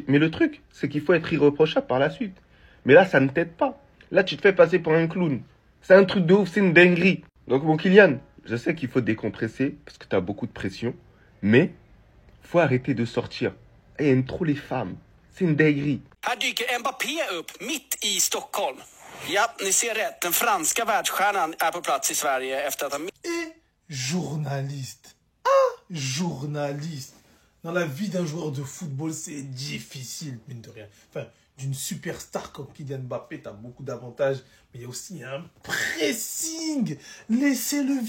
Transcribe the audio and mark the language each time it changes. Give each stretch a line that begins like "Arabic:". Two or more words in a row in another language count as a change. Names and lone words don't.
French: Mais le truc, c'est qu'il faut être irréprochable par la suite. Mais là, ça ne t'aide pas. Là, tu te fais passer pour un clown. C'est un truc de ouf, c'est une dinguerie. Donc, mon Kylian, je sais qu'il faut décompresser parce que tu as beaucoup de pression. Mais, faut arrêter de sortir. Il aime trop les femmes. C'est une dinguerie.
Swedish: Här dyker Mbappé upp mitt i Stockholm. Ja, ni ser rätt. Den franska världsstjärnan är på plats i Sverige efter att ha...
French: Et journaliste. Journaliste. Dans la vie d'un joueur de football, c'est difficile, mine de rien. Enfin, d'une superstar comme Kylian Mbappé, tu as beaucoup d'avantages, mais il y a aussi un pressing. Laissez-le vivre.